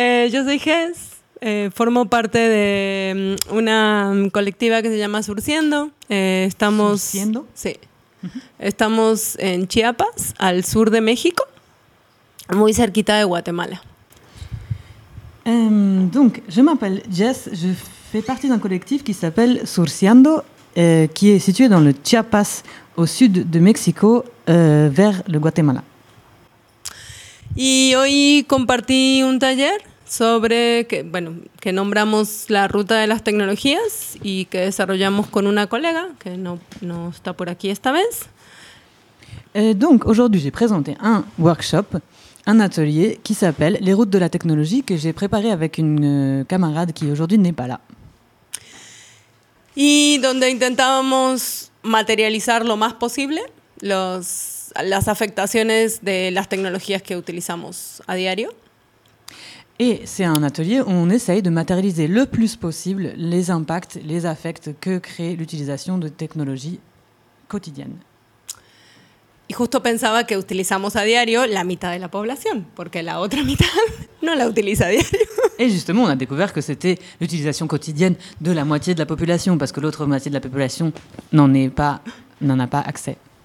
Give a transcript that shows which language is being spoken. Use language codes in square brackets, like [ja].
[es] Yo soy Jess, formo parte de una colectiva que se llama Surciendo. Estamos, ¿Surciendo? Sí. Uh-huh. Estamos en Chiapas, al sur de México, muy cerquita de Guatemala. [fr] Donc, je m'appelle Jess, je fais partie d'un collectif qui s'appelle Surciendo, qui est situé dans le Chiapas, au sud de México, vers le Guatemala. [es] Y hoy compartí un taller sobre, que nombramos la ruta de las tecnologías y que desarrollamos con una colega, que no está por aquí esta vez. [fr] Donc, aujourd'hui, j'ai présenté un workshop, un atelier qui s'appelle Les routes de la technologie, que j'ai préparé avec une camarade qui aujourd'hui n'est pas là. [es] Y donde intentábamos materializar lo más posible las afectaciones de las tecnologías que utilizamos a diario. [fr] Et c'est un atelier où on essaye de matérialiser le plus possible les impacts, les affects que crée l'utilisation de technologies quotidiennes. [es] Y justo pensaba que utilizamos a diario la mitad de la población, porque la otra mitad no la utiliza a diario. [fr] Et justement, on a découvert que c'était l'utilisation quotidienne de la moitié de la population, parce que l'autre moitié de la population n'en a pas accès.